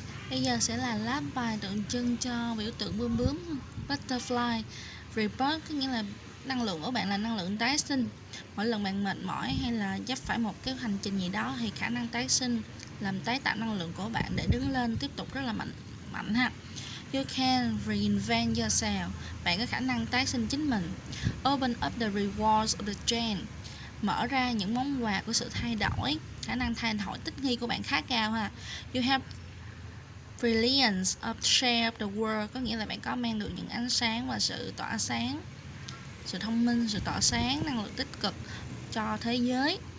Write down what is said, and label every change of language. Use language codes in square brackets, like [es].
[vi] Bây giờ sẽ là láp bài tượng trưng cho biểu tượng bướm bướm butterfly. Rebirth có nghĩa là năng lượng của bạn là năng lượng tái sinh. Mỗi lần bạn mệt mỏi hay là vấp phải một cái hành trình gì đó thì khả năng tái sinh làm tái tạo năng lượng của bạn để đứng lên tiếp tục rất là mạnh ha. [en] You can reinvent yourself. [vi] Bạn có khả năng tái sinh chính mình. [en] Open up the rewards of the change. [vi] Mở ra những món quà của sự thay đổi. Khả năng thay đổi thích nghi của bạn khá cao ha. [en] You have brilliance of share of the world, [vi] có nghĩa là bạn có mang được những ánh sáng và sự tỏa sáng, sự thông minh, sự tỏa sáng, năng lượng tích cực cho thế giới.